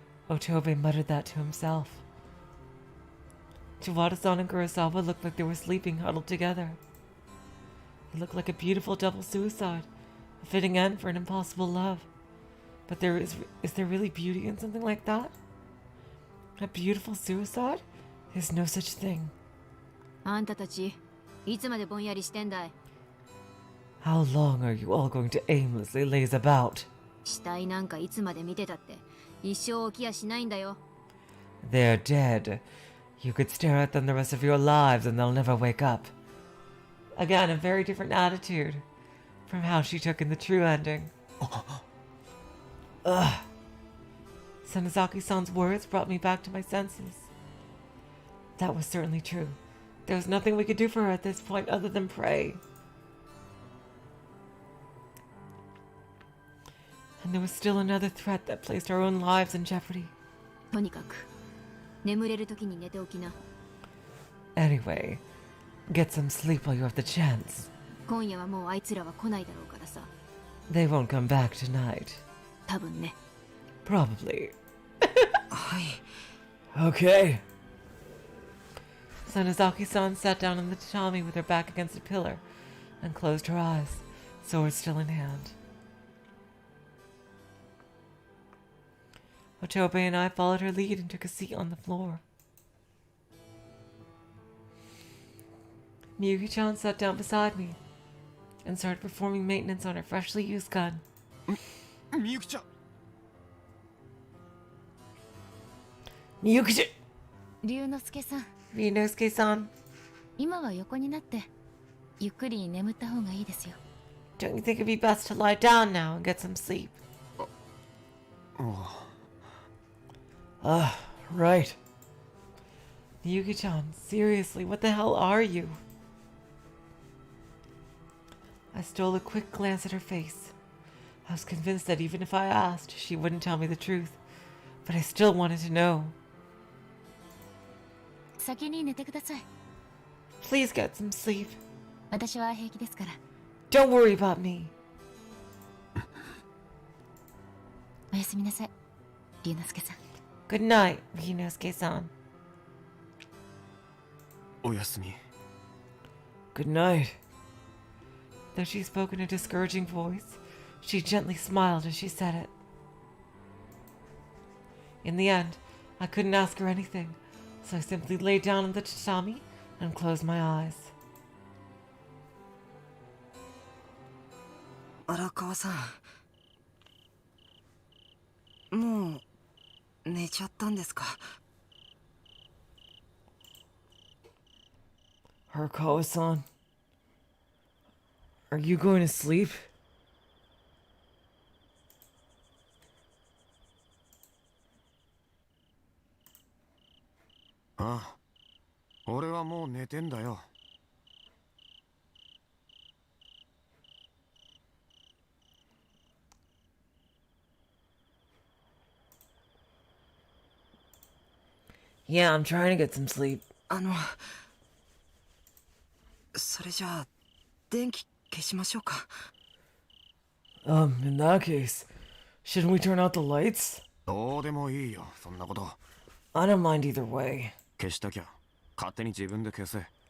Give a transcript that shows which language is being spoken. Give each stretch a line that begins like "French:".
English: Otobe muttered that to himself. Tawada-san and Kurosawa looked like they were sleeping huddled together. It looked like a beautiful double suicide, a fitting end for an impossible love. But is there really beauty in something like that? A beautiful suicide? There's no such thing.
Japanese: あんたたち、いつまでぼんやりしてんだい。
English: How long are you all going to aimlessly laze about?
Japanese: 死体なんかいつまで見てたって一生起きやしないんだよ。
English: They're dead. You could stare at them the rest of your lives and they'll never wake up. Again, a very different attitude from how she took in the true ending. Ugh. Senazaki-san's words brought me back to my senses. That was certainly true. There was nothing we could do for her at this point other than pray. And there was still another threat that placed our own lives in jeopardy.
Japanese: とにかく眠れる時に寝ておきな。
English: Anyway, get some sleep while you have the chance.
Japanese: 今夜はもうあいつらは来ないだろうからさ。
English: They won't come back tonight.
Japanese: 多分ね。
English: Probably.
Japanese: はい。
English: Okay. Senazaki-san sat down on the tatami with her back against a pillar and closed her eyes, sword still in hand. Otobe and I followed her lead and took a seat on the floor. Miyuki-chan sat down beside me and started performing maintenance on her freshly used gun.
Japanese: みゆきちゃん
English: Miyuki-chan!
Japanese: 龍之介さん、
English: Ryunosuke-san,
Japanese: 今は横になってゆっくり眠った方がいいですよ。
English: don't you think it'd be best to lie down now and get some sleep? Right. Yuki-chan, seriously, what the hell are you? I stole a quick glance at her face. I was convinced that even if I asked, she wouldn't tell me the truth. But I still wanted to know.
Japanese: 先に寝てください。
English: Please get some sleep.
Japanese: 私は平気ですから。
English: Don't worry about me.
Japanese: おやすみなさい、龍之介さん。
English: Good night, Ryunosuke-san.
Japanese: おやすみ。
English: Good night. Though she spoke in a discouraging voice, she gently smiled as she said it. In the end, I couldn't ask her anything, so I simply lay down on the tatami and closed my eyes.
Japanese: 荒川さん、もう寝ちゃったんですか？
English: Hurakawa-san, are you going to sleep?
Japanese: ああ、俺はもう寝てんだよ。
English: Yeah, I'm trying to get some sleep.
Japanese: それじゃあ電気消しましょうか。
English: In that case, shouldn't we turn out the lights?
Japanese: どうでもいいよ、そんなこと。
English: I don't mind either way.
Japanese: 消したきゃ勝手に自分で消せ。